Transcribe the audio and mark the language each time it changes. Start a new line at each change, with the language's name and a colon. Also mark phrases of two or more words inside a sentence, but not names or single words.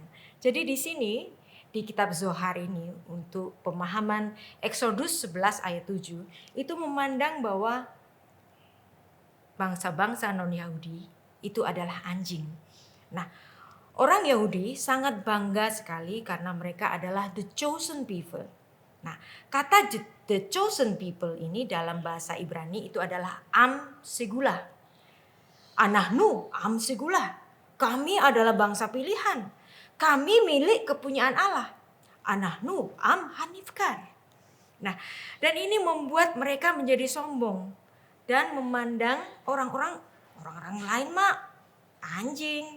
Indonesian: Jadi di sini di kitab Zohar ini untuk pemahaman Exodus 11 ayat 7 itu memandang bahwa bangsa-bangsa non-Yahudi itu adalah anjing. Nah, orang Yahudi sangat bangga sekali karena mereka adalah
English: the chosen people.
Indonesian: Nah, kata
English: the chosen people
Indonesian: ini dalam bahasa Ibrani itu adalah
Hebrew: עם סגולה. אנחנו עם סגולה.
Indonesian: Kami adalah bangsa pilihan. Kami milik kepunyaan Allah.
Hebrew: אנחנו עם הנפקר.
Indonesian: Nah, dan ini membuat mereka menjadi sombong dan memandang orang-orang lain mah anjing.